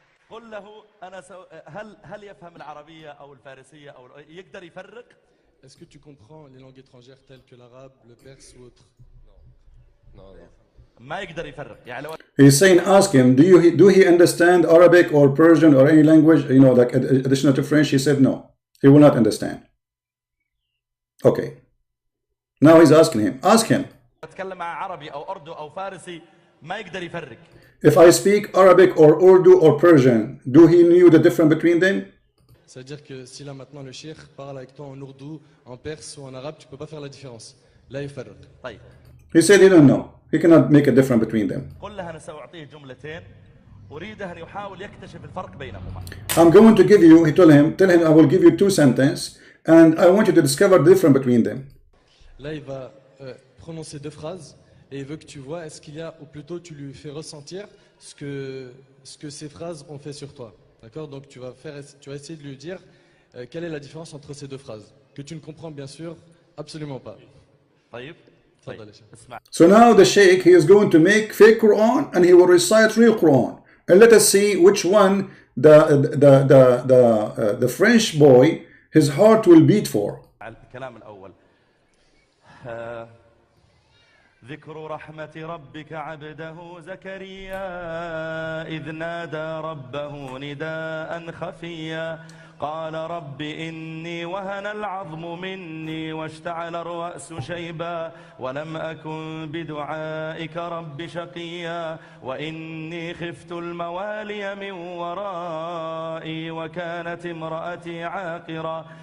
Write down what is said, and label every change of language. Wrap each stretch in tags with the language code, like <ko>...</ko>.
<ar>قل له أنا هل يفهم العربية أو الفارسية أو يقدر يفرق؟</ar> <fr>Est-ce que tu comprends les langues étrangères telles que l'arabe, le perse ou autre? Non.</fr> <ar>ما يقدر يفرق. يعني لو</ar> <en>He's saying, ask him, do he understand Arabic or Persian or any language, like additional to French? He said no. He will not understand. Okay. Now he's asking him. Ask him.</en> <ar>أتكلم مع عربي أو أردو أو فارسي ما يقدر يفرق.</ar> <en>If I speak Arabic or Urdu or Persian, do he knew the difference between them?</en> <fr>C'est-à-dire que si là maintenant le cheikh parle avec toi en ourdou, en perse ou en arabe, tu peux pas faire la différence. Là</fr> <ar>يفرق. طيب.</ar> <en>He said he don't know. He cannot make a difference between them.</en> <ar>قل له أنا سأعطيه جملتين أريده أن يحاول يكتشف الفرق بينهما.</ar> <en>I'm going to give you, tell him I will give you two sentences and I want you to discover the difference between them.</en> <fr>Là il va prononcer deux phrases et il veut que tu vois est-ce qu'il y a, ou plutôt tu lui fais ressentir ce que ces phrases ont fait sur toi. D'accord? Donc tu vas essayer de lui dire quelle est la différence entre ces deux phrases que tu ne comprends bien sûr absolument pas.</fr> <ar>طيب.</ar> <en>So now the sheikh, he is going to make fake Quran and he will recite real Quran. And let us see which one the French boy, his heart will beat for.</en> <ar>الكلام الأول. ذكر رحمة ربك عبده زكريا إذ نادى ربه نداء خفيا قال رب إني وهن العظم مني واشتعل الرأس شيبا ولم أكن بدعائك رب شقيا وإني خفت الموالي من ورائي وكانت امرأتي عاقرا</ar>